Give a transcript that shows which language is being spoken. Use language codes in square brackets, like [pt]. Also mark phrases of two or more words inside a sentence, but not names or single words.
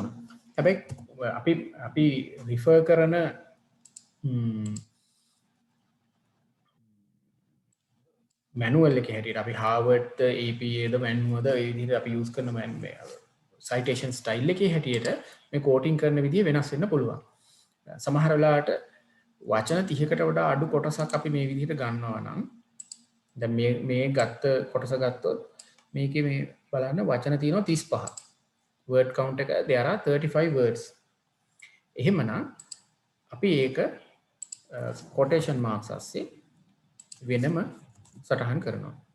[si] හැබැයි අපි refer කරන manual එකේ හැටියට අපි Harvard APA ද manual ද ඒ විදිහට අපි use කරන [en] citation style [si] එකේ හැටියට මේ quoting කරන විදිහ වෙනස් වෙන්න පුළුවන්. සමහර වෙලාවට වචන 30කට වඩා අඩු කොටසක් අපි මේ විදිහට ගන්නවා නම් දැන් මේ ගත්ත කොටස ගත්තොත් මේකේ මේ බලන්න වචන තියෙනවා 35. [en] word count එක there are 35 words. [si] එහෙමනම් අපි ඒක [en] quotation marks [si] ASCII වෙනම සටහන් කරනවා.